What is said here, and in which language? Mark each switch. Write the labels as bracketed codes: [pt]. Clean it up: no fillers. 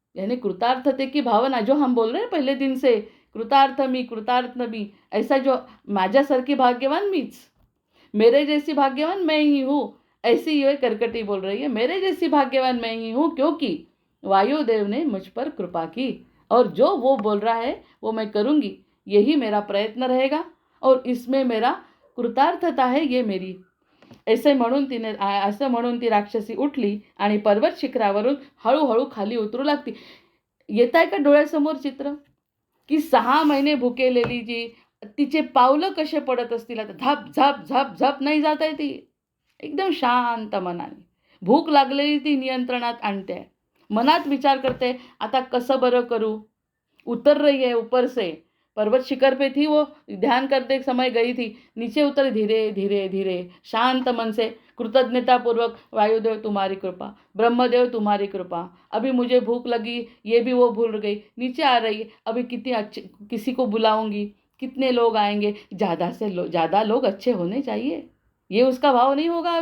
[hi] यानी कृतार्थते की भावना जो हम बोल रहे हैं पहले दिन से, [mr] कृतार्थ मी, [hi] ऐसा जो [mr] माझ्यासारखी भाग्यवान मीच, [hi] मेरे जैसी भाग्यवान मैं ही हूँ, ऐसी ये करकटी बोल रही है, मेरे जैसी भाग्यवान मैं ही हूँ क्योंकि वायुदेव ने मुझ पर कृपा की, और जो वो बोल रहा है वो मैं करूँगी, यही मेरा प्रयत्न रहेगा और इसमें मेरा कृतार्थता है ये मेरी। [mr] असं म्हणून ती राक्षसी उठली आणि पर्वत शिखरावरून हळूहळू खाली उतरू लागती. येत आहे का डोळ्यासमोर चित्र की 6 महिने भुकेलेली जी, तिचे पावलं कसे पडत असतील आता, झप झप झप झप नाही जात आहे ती, एकदम शांत मनाने. भूक लागलेली ती नियंत्रणात आणते, मनात विचार करते आता कसं बरं करू. [hi] उतर रही है ऊपर से, पर्वत शिखर पे थी वो, ध्यान करते समय गई थी, नीचे उतर धीरे धीरे धीरे शांत मन से, कृतज्ञता पूर्वक वायुदेव तुम्हारी कृपा, ब्रह्मदेव तुम्हारी कृपा, अभी मुझे भूख लगी ये भी वो भूल गई, नीचे आ रही है, अभी कितने अच्छे किसी को बुलाऊंगी, कितने लोग आएंगे, ज़्यादा लोग अच्छे होने चाहिए, ये उसका भाव नहीं होगा।